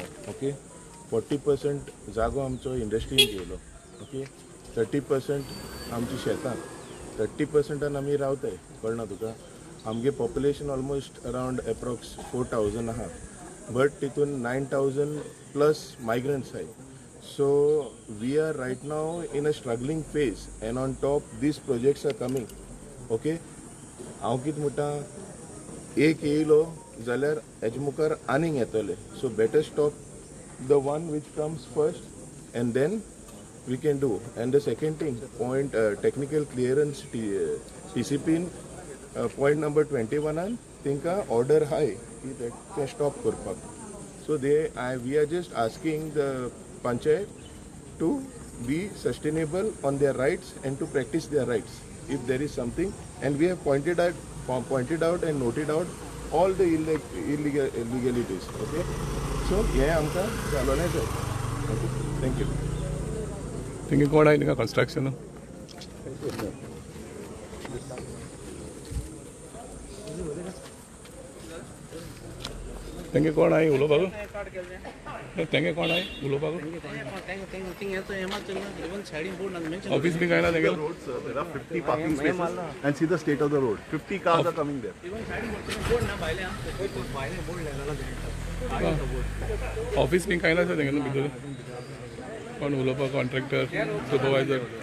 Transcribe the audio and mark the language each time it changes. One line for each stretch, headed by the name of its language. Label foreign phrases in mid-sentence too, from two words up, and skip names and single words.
Konkani: ओके 40% जागो आमचो इंडस्ट्रीन गेलो. ओके 30% आमची शेतां. 30% आमी रावताय. कळना तुका? आमगे पॉप्युलेशन
English: almost around approx
Konkani: 4000 आहा. बट तितून 9000
English: plus migrants
Konkani: आहाय.
English: So we are right now in a struggling phase and on top these projects are coming.
Konkani: Okay, हांव कितें म्हणटा एक येयलो जाल्यार हेजे मुखार आनीक येतले
English: so better stop the one which comes first and then we can do and the second thing point technical clearance TCPन point number 21
Konkani: तांकां ऑर्डर हाय की ते स्टॉप करपाक
English: so we are just asking the panchayat to be sustainable on their rights and to practice their rights if there is something, and we have pointed out and noted out all the illegalities. Okay, so yeah,
Konkani: amka chalone
English: sir. Okay, thank you.
Konkani: थिंगे कोण आहे थिंगा कन्स्ट्रक्शन तेंगे कोण आहे उलोवपाक तेंगे कोण आहे उलोवपाक ऑफिस बी काय ना तेंगे
English: road, sir. There are 50 parking spaces. And see the state of the road. 50 cars are coming there.
Konkani: ऑफिस बी काय ना तेंगे भितर कोण उलोवपाक
English: contractor supervisor